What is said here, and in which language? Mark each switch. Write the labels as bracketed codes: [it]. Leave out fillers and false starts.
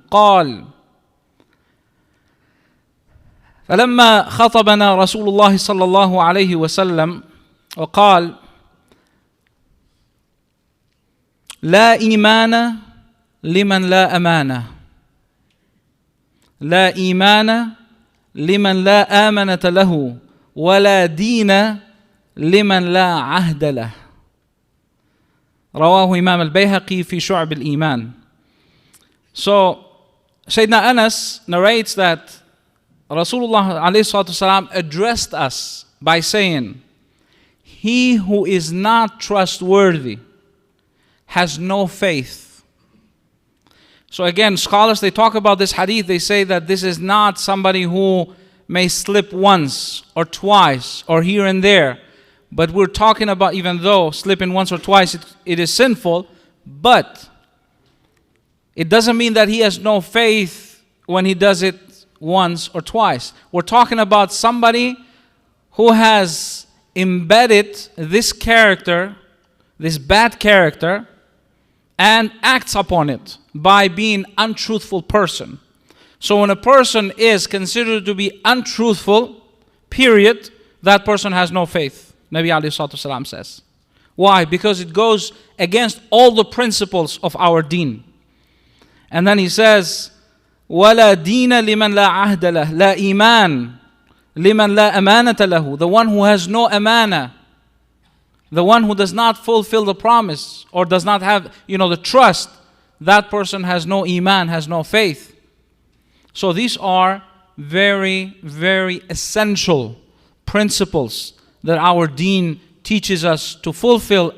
[ar] قال فلما خطبنا رسول الله صلى الله عليه وسلم وقال لا إيمان لمن لا أمانة لا إيمان لمن لا آمنة له ولا دين لمن لا عهد له. رواه Imam al-Bayhaqi في شعب الإيمان. [en] So Sayyidina Anas narrates that Rasulullah ﷺ addressed us by saying, he who is not trustworthy has no faith. So again, scholars, they talk about this hadith. They say that this is not somebody who may slip once or twice or here and there. But we're talking about, even though slipping once or twice, it is sinful, but it doesn't mean that he has no faith when he does it once or twice. We're talking about somebody who has embedded this character, this bad character, and acts upon it by being an untruthful person. So when a person is considered to be untruthful, period, that person has no faith. Nabi alayhi salatu wasalam says. Why? Because it goes against all the principles of our deen. [ar] And then he says, وَلَا دِينَ لِمَنْ لَا عَهْدَ لَهُ لَا إِيمَانَ لِمَنْ لَا أَمَانَةَ لَهُ. [en] The one who has no amana, the one who does not fulfill the promise or does not have, the trust, that person has no iman, has no faith. So these are very, very essential principles that our deen teaches us to fulfill.